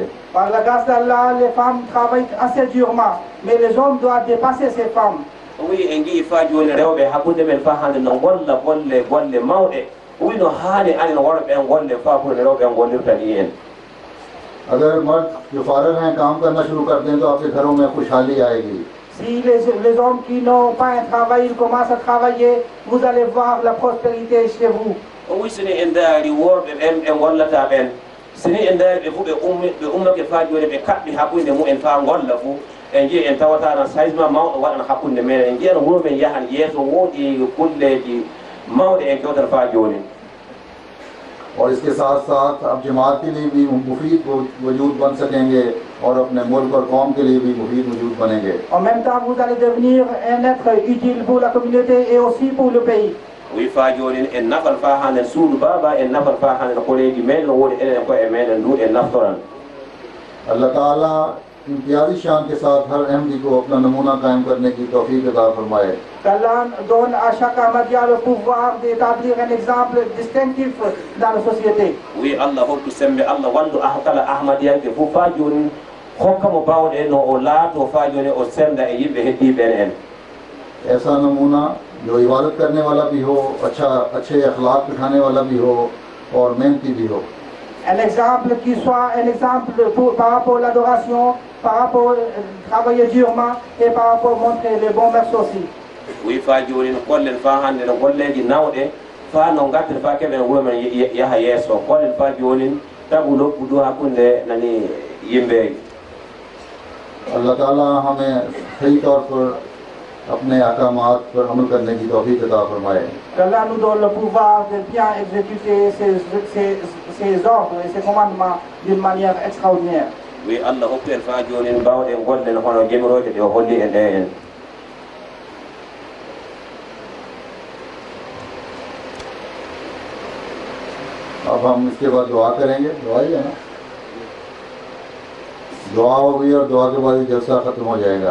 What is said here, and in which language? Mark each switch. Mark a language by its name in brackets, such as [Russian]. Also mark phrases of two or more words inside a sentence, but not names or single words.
[French] Par la grâce d'Allah, les femmes travaillent assez durement, mais les hommes doivent dépasser ces femmes. Oui, [Fula] engi fa joni rewbe hakunde men fa hande no golla golle mawde. Oui, no hani ani no worbe en golle fa bu rewbe en gollirta ni en. [Urdu] اگر مرد جو فارغ ہیں کام کرنا شروع کر دیں تو آپ کے گھروں میں خوشحالی آئے گی. [French] Si les hommes qui n'ont pas un travail, ils commencent à travailler, vous allez voir la prospérité chez vous. [Fula] Oui, [French] ce n'est [Fula] endari worbe en gollata ben. [French] Ce n'est [Fula] endari be fu be umma ke fa joni be kabbi hakunde mu en fa golla fu en je en tawata na saisma mawdo wadan hakunde men en je no wuro men yahan yeso wodi kulleji mawde en kewtar fa joni. [Urdu] اور اس کے ساتھ ساتھ اب جماعت کے لیے بھی مفید وجود بن سکیں گے اور اپنے ملک اور قوم کے لیے بھی مفید وجود بنیں گے. [French] En même temps, vous allez devenir un être utile pour la communauté et aussi pour le pays. Oui, [Fula] fa joni en nafal fa hanen suudu baba en nafal fa hanen koleji men no wodi enen ko e men ndu en naftoran. [Urdu] اللہ تعالیٰ امتیازی شان کے ساتھ ہر احمدی کو اپنا نمونہ قائم کرنے کی توفیق عطا فرمائے. [French] Qu'Allah donne à chaque Ahmadiyya le pouvoir d'établir un exemple distinctif dans la société. Oui, [Fula] Allah hokku sembe Allah wandu ahkala Ahmadiyya ke fu fa joni hokka mo bawde no o laato fa joni o senda e yimbe heddi ben en. [Urdu] ایسا نمونہ جو عبادت کرنے والا بھی ہو، اچھے اخلاق دکھانے والا بھی ہو اور محنتی بھی ہو. [French] Un exemple qui soit un exemple par rapport à l'adoration, par rapport à travailler durement et par rapport à montrer les bons mœurs aussi. Oui, [Fula] fa joni no kollen fa hande no golleji nawde fa no gatten fa kebe wuro men yaha yeso kollen fa joni tabu loppudu hakunde nani yimbe. [Urdu] اللہ تعالیٰ ہمیں صحیح طور پر اپنے احکامات پر عمل کرنے کی توفیق عطا فرمائے. [French] Qu'Allah nous donne le pouvoir de bien exécuter ses ordres et ses commandements d'une manière extraordinaire. Oui, [Fula] Allah hokku en fa joni bawde gollen hono jemiroje de holli en de en. [Urdu] اب ہم اس کے بعد دعا کریں گے. دعا ہی ہے نا، دعا ہوگی اور دعا کے بعد جلسہ ختم ہو جائے گا.